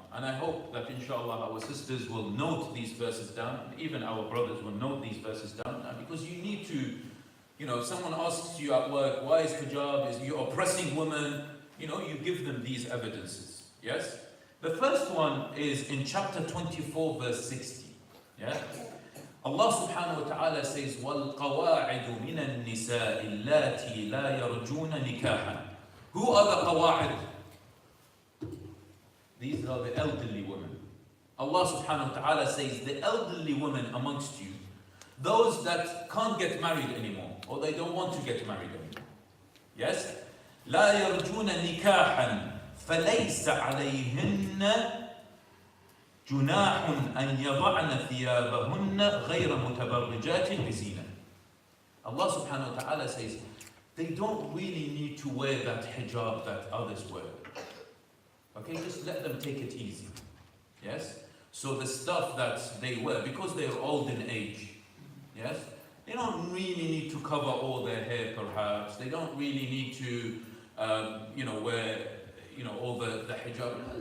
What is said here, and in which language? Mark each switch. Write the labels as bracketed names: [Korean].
[English] And I hope that, inshallah, our sisters will note these verses down. Even our brothers will note these verses down. Because you need to, you know, if someone asks you at work, why is hijab, is you oppressing women? You know, you give them these evidences. Yes? The first one is in chapter 24, verse 60. Yeah? Allah subhanahu wa ta'ala says, [Arabic] وَالْقَوَاعِدُ مِنَ النِّسَاءِ اللَّاتِي لَا يَرْجُونَ نِكَاحًا. [English] Who are the qawa'id? These are the elderly women. Allah subhanahu wa ta'ala says, the elderly women amongst you, those that can't get married anymore, or they don't want to get married anymore. Yes? [Arabic] لا يرجون نكاحا فليس عليهن جناح أن يضعن ثيابهن غير متبرجات بزينة. [English] Allah subhanahu wa ta'ala says, they don't really need to wear that hijab that others wear. Okay, just let them take it easy. Yes? So the stuff that they wear, because they're old in age, yes? They don't really need to cover all their hair perhaps. They don't really need to wear, all the hijab.